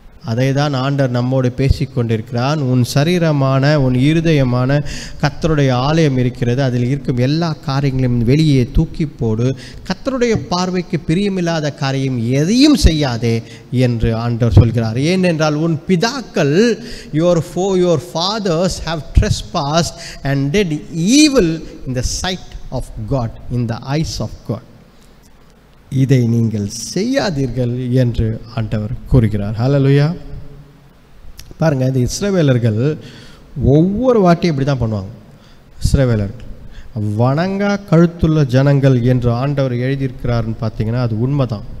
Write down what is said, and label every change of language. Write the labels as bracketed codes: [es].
[ta] அதை தான் ஆண்டவர் நம்மோடு பேசிக்கொண்டிருக்கிறான். உன் சரீரமான உன் இருதயமான கர்த்தருடைய ஆலயம் இருக்கிறது, அதில் இருக்கும் எல்லா காரியங்களையும் வெளியே தூக்கி போடு. கர்த்தருடைய பார்வைக்கு பிரியமில்லாத காரியம் எதையும் செய்யாதே என்று ஆண்டவர் சொல்கிறார். ஏனென்றால் உன் பிதாக்கள் [en] your fathers have trespassed and did evil in the sight of God, in the eyes of God. [ta] இதை நீங்கள் செய்யாதீர்கள் என்று ஆண்டவர் கூறுகிறார். ஹல்லேலூயா. பாருங்க, இந்த இஸ்ரவேலர்கள் ஒவ்வொரு வாட்டியும் இப்படி தான் பண்ணுவாங்க. இஸ்ரவேலர்கள் வணங்கா கழுத்துள்ள ஜனங்கள் என்று ஆண்டவர் எழுதியிருக்கிறாருன்னு பார்த்தீங்கன்னா அது உண்மைதான்.